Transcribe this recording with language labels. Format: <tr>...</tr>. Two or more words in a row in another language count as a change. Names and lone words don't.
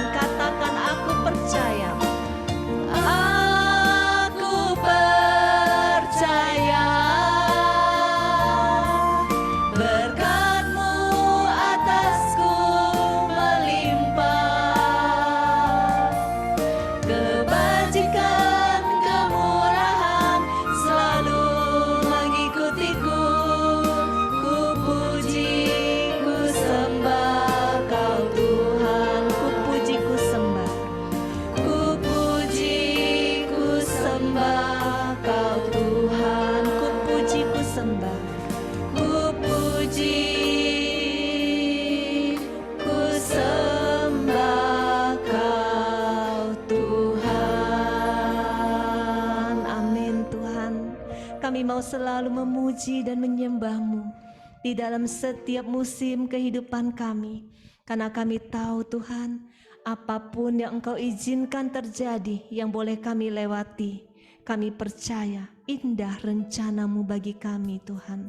<id>Katakan aku percaya, aku percaya berkat-Mu atasku melimpah, kebajikan kemurahan selalu mengikutiku. Ku puji, ku sembah Kau Tuhan. Ku puji, ku sembah. Ku puji, ku sembah Kau Tuhan. Ku puji, ku sembah. Ku puji, ku sembah Kau Tuhan. Amin Tuhan. Kami mau selalu memuji dan menyembah-Mu di dalam setiap musim kehidupan kami, karena kami tahu Tuhan, apapun yang Engkau izinkan terjadi yang boleh kami lewati, kami percaya indah rencana-Mu bagi kami Tuhan.</id>